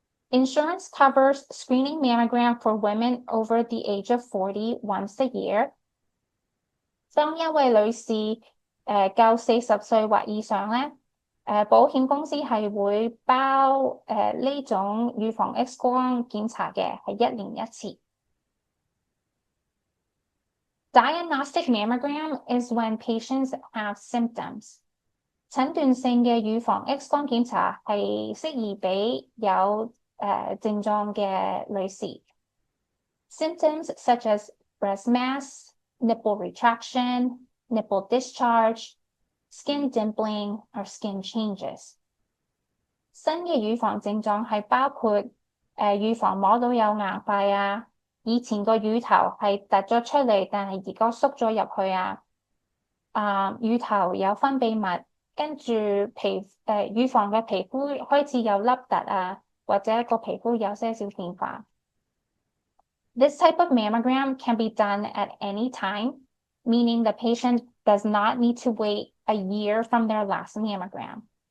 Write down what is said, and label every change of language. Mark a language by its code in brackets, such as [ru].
[en] Insurance covers screening mammogram for women over the age of 40 once a year。 [yue] 當一位女士夠40歲或以上咧，保險公司係會包呢種乳房 X 光檢查嘅，係1年1次。 [en] Diagnostic mammogram is when patients have symptoms。 [yue] 診斷性嘅乳房 X 光檢查係適宜俾有症狀嘅女士。 [en] Symptoms such as breast mass, nipple retraction, nipple discharge, skin dimpling, or skin changes。 [yue] 新嘅乳房症狀係包括乳房摸到有硬塊啊，以前個乳頭係突咗出嚟，但係而家縮咗入去啊。乳頭有分泌物，跟住乳房嘅皮膚開始有凹凸啊，或者個皮膚有些少變化。 [en] This type of mammogram can be done at any time, meaning the patient does not need to wait a year from their last mammogram。